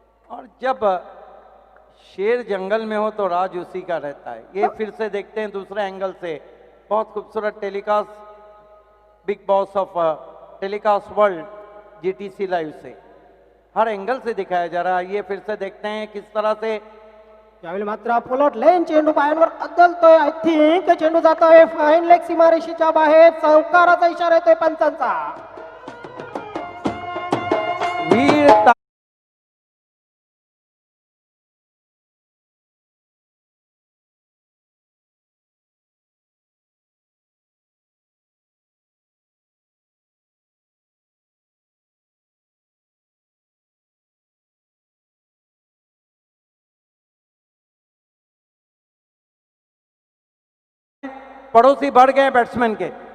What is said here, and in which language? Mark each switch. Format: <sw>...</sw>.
<hi>और जब शेर जंगल में हो तो राज उसी का रहता है. ये फिर से देखते हैं दूसरे एंगल से. बहुत खूबसूरत telecast, big boss of telecast world GTC live से हर एंगल से दिखाया जा रहा है. ये फिर से देखते हैं किस तरह से</hi> <mr>यावेळी मात्र फुलट लेन चेंडू पायांवर अद्दलतोय.</mr> <en>I think</en> <mr>चेंडू जातोय फाईन लेग सीमारेषेच्या बाहेर. चौकाराचा इशारा येतोय पंचांचा.</mr> <hi>वीर पड़ोसी बढ़ गए बैट्समैन के.</hi>